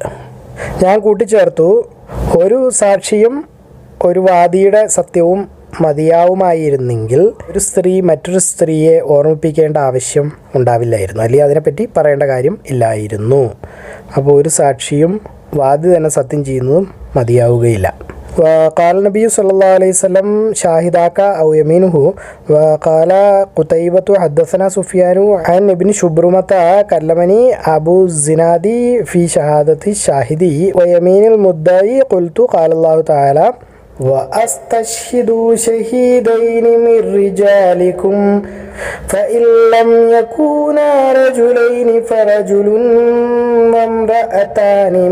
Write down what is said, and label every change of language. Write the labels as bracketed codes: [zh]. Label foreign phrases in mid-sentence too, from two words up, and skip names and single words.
[ml] ഞാൻ കൂട്ടിച്ചേർത്തു, ഒരു സാക്ഷിയും ഒരു വാദിയുടെ സത്യവും മതിയാവുമായിരുന്നെങ്കിൽ ഒരു സ്ത്രീ മറ്റൊരു സ്ത്രീയെ ഓർമ്മിപ്പിക്കേണ്ട ആവശ്യം ഉണ്ടാവില്ലായിരുന്നു, അല്ലെങ്കിൽ അതിനെപ്പറ്റി പറയേണ്ട കാര്യം ഇല്ലായിരുന്നു. അപ്പോൾ ഒരു സാക്ഷിയും വാദി തന്നെ സത്യം ചെയ്യുന്നതും മതിയാവുകയില്ല. [ar] قال النبي صلى الله عليه وسلم شاهداك أو يمينه. وقال قتيبة حدثنا سفيان عن ابن شبرمة كلمني أبو الزناد في شهادة الشاهدي ويمين المدعي. قلت قال الله تعالى وأستشهدوا شهيدين من رجالكم فإن لم يكونا رجلين فرجل وامرأتان